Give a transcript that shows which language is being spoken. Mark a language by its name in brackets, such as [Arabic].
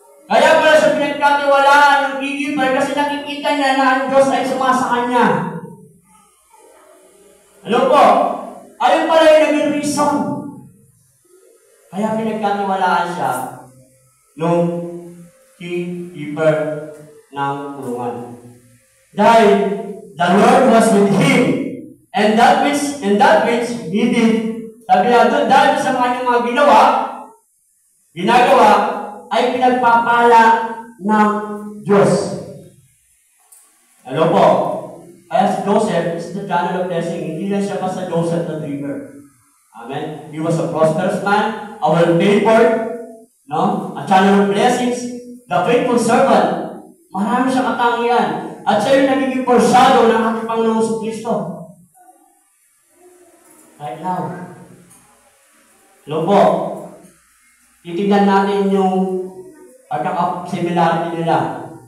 [Filipino] Kaya pala siya pinagkatiwalaan ng keeper kasi nakikita niya na ang Diyos ay sumasa kanya. Ano po? Ayun pala yung naging reason. Kaya pinagkatiwalaan siya ng keeper ng kulungan. Dahil [English] the Lord was with him, and that which he did. [Filipino] Sabi na doon, dahil sa kanyang mga ginagawa, ay pinagpapala ng Diyos. Ano po? Kaya si Joseph is the channel of blessing. Hindi lang siya basta Joseph the dreamer. Amen? [English] He was a prosperous man, a well-favored, no? A channel of blessings, the faithful servant. [Filipino] Marami siyang katangian. At siya yung nagiging porsado ng ating Panginoong Kristo. [English] Right now. [Filipino] Hello po. Titignan natin yung pagkaka-similarity nila.